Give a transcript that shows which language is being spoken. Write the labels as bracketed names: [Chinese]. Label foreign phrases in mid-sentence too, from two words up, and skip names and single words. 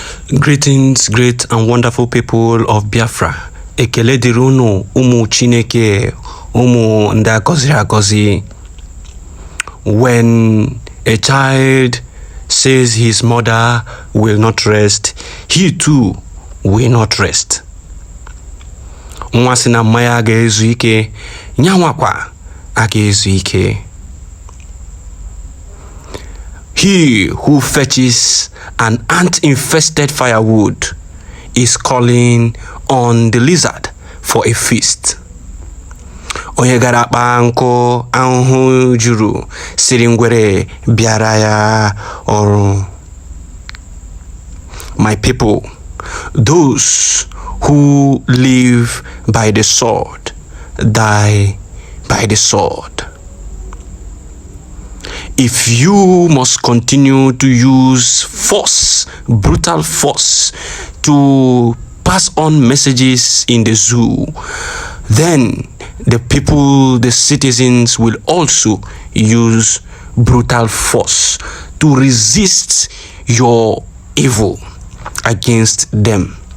[English] Greetings, great and wonderful people of Biafra. [Igbo] Ekele dịrị unu ụmụ Chineke, ụmụ ndị agọziri agọzi. [English] When a child says his mother will not rest, he too will not rest. [Igbo] Nwa sị na mma ya ga-ezu ike, nyanwakwa aga-ezu ike. [English] He who fetches an ant-infested firewood is calling on the lizard for a feast. [Igbo] Onye gara akpa nkụ ahụhụ juru siri ngwere bịara ya ọrụ. [English] My people, those who live by the sword die by the sword. If you must continue to use force, brutal force, to pass on messages in the zoo, then the people, the citizens will also use brutal force to resist your evil against them.